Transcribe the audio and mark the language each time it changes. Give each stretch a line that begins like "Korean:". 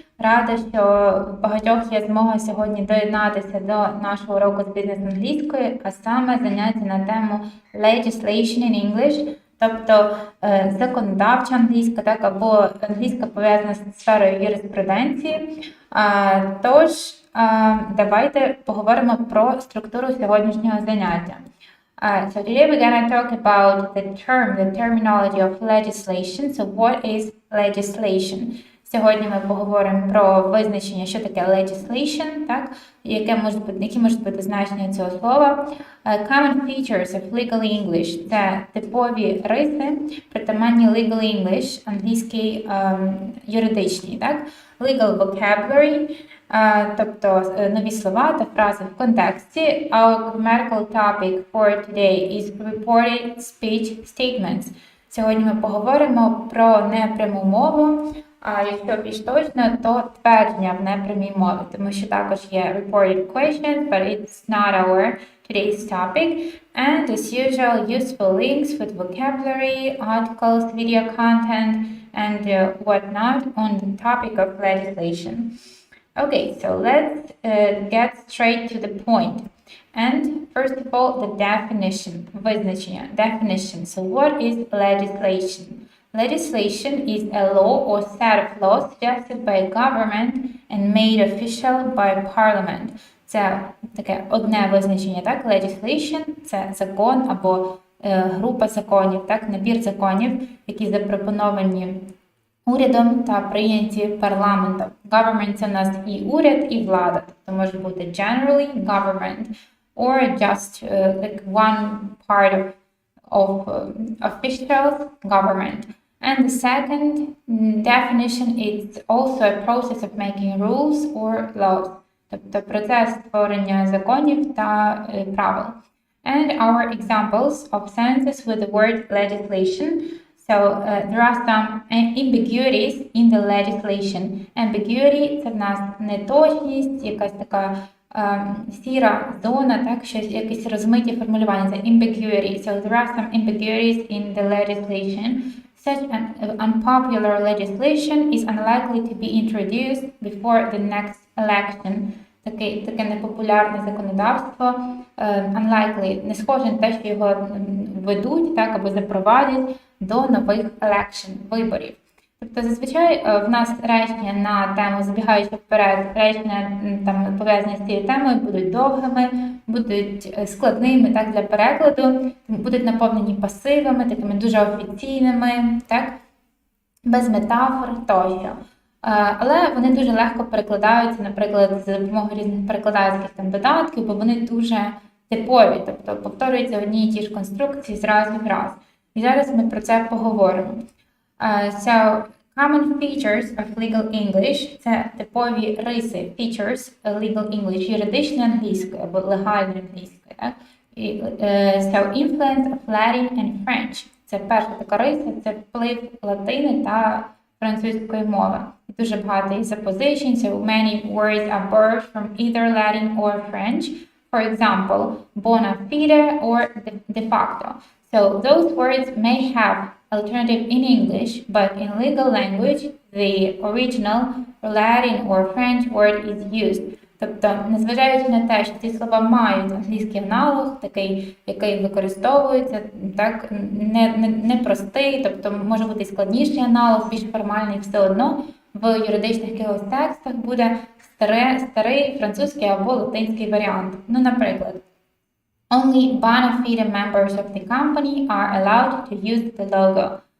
Ukrainian: Рада, що в багатьох є змога сьогодні доєднатися до нашого уроку з бізнес-англійської, а саме заняття на тему
English: Legislation in English,
Ukrainian: тобто законодавча англійська, так, або англійська пов'язана з сферою юриспруденції. Тож, давайте поговоримо про структуру сьогоднішнього заняття.
English: So today we're going to talk about the terminology of legislation. So what is legislation?
Ukrainian: Сьогодні ми поговоримо про визначення, що таке legislation, так? Які можуть бути значення цього слова.
English: Common features of legal English
Ukrainian: – це типові риси, притаманні legal English, англійський юридичний, так?
English: Legal vocabulary,
Ukrainian: тобто нові слова та фрази в контексті.
English: Our grammatical topic for today is reported speech statements.
Ukrainian: Сьогодні ми поговоримо про непряму мову, а якщо більш точно, то твердження в непрямій мові, тому що також є
English: reported questions, but it's not our today's topic. And as usual, useful links with vocabulary, articles, video content, and whatnot on the topic of legislation. Okay, so let's get straight to the point. And first of all, the definition, визначення, definition. So what is legislation? Legislation is a law or set of laws suggested by government and made official by parliament.
Ukrainian: Це таке одне визначення, так? Legislation – це закон або група законів, так? Набір законів, які запропоновані урядом та прийняті парламентом. Government – це у нас і уряд, і влада. Тобто може бути
English: generally government or just like one part of official government. And the second definition is also a process of making rules or laws.
Ukrainian: Тобто процес створення законів та правил.
English: And our examples of sentences with the word legislation. So there are some ambiguities in the legislation.
Ukrainian: Ambiguity – це в нас неточність, якась така сіра зона, так, щось, якісь розмиті формулювання. Це ambiguity.
English: So there are some ambiguities in the legislation. Such an unpopular legislation is unlikely to be introduced before the next election.
Ukrainian: Таке непопулярне законодавство, unlikely, не схоже на те, що його ведуть, так, або запровадять до нових election, виборів. Тобто, зазвичай в нас речення на тему, забігаючи вперед, речення там пов'язані з цією темою будуть довгими, будуть складними, так, для перекладу, будуть наповнені пасивами, такими дуже офіційними, так, без метафор тощо. Але вони дуже легко перекладаються, наприклад, за допомогою різних перекладацьких там додатків, бо вони дуже типові, тобто повторюються одні і ті ж конструкції з разу в раз. І зараз ми про це поговоримо.
English: So, common features of legal English
Ukrainian: – це типові риси,
English: features legal English,
Ukrainian: юридичної англійської або легальної англійської. Так?
English: So, influence of Latin and French
Ukrainian: – це перша така риса, це вплив латини та французької мови. Дуже багато є запозичень,
English: so many words are borrowed from either Latin or French. For example, bona fide or de facto. So those words may have alternative in English, but in legal language, the original Latin or French word is used.
Ukrainian: Тобто, незважаючи на те, що ці слова мають англійський аналог, такий, який використовується, так, не простий, тобто може бути складніший аналог, більш формальний, все одно в юридичних якихось текстах буде старий французький або латинський варіант. Ну, наприклад,
English: only bona fide members of the company are allowed to use the logo.